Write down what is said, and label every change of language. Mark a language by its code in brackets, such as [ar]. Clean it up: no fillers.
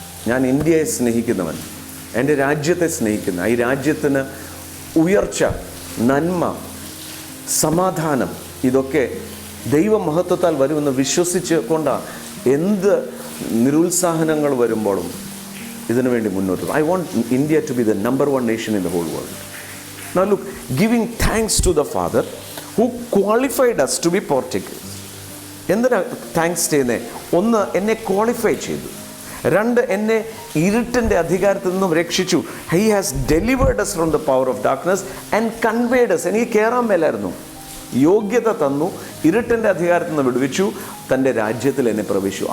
[ml] ഞാൻ ഇന്ത്യയെ സ്നേഹിക്കുന്നവൻ, എൻ്റെ രാജ്യത്തെ സ്നേഹിക്കുന്ന, ഈ രാജ്യത്തിന് ഉയർച്ച, നന്മ, സമാധാനം ഇതൊക്കെ ദൈവമഹത്വത്താൽ വരുമെന്ന് വിശ്വസിച്ച് കൊണ്ടാണ് എന്ത് നിരുത്സാഹനങ്ങൾ വരുമ്പോഴും ഇതിനു വേണ്ടി മുന്നോട്ട്. [en] I want India to be the number 1 nation in the whole world. Now look, giving thanks to the Father who qualified us to be partakers. [ml] എന്തിനാ താങ്ക്സ് ചെയ്യുന്നത്? ഒന്ന്, എന്നെ ക്വാളിഫൈ ചെയ്തു. രണ്ട്, എന്നെ ഇരുട്ടിൻ്റെ അധികാരത്തിൽ നിന്നും രക്ഷിച്ചു. [en] He has delivered us from the power of darkness and conveyed us. [ml] എനിക്ക് കയറാൻ മേലായിരുന്നു, യോഗ്യത തന്നു, ഇരുട്ടിൻ്റെ അധികാരത്തിൽ നിന്ന് വിടുവിച്ചു, തൻ്റെ രാജ്യത്തിൽ എന്നെ പ്രവേശിച്ചു.